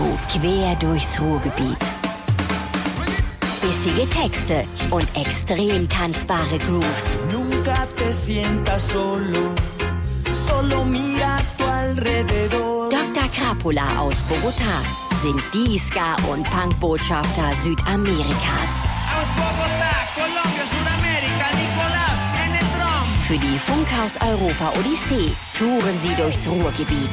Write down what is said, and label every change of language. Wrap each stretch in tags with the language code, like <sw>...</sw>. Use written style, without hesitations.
<de>Quer durchs Ruhrgebiet. Bissige Texte und extrem tanzbare Grooves.</de> <es>Nunca te sientas solo, solo mira tu alrededor.</es> <de>Dr. Krapula aus Bogotá sind die Ska- und Punk-Botschafter Südamerikas. Aus Bogotá, Colombia, Südamerika, Nicolás,</de> <es>en el drum.</es> <de>Für die Funkhaus Europa Odyssee touren sie durchs Ruhrgebiet.</de>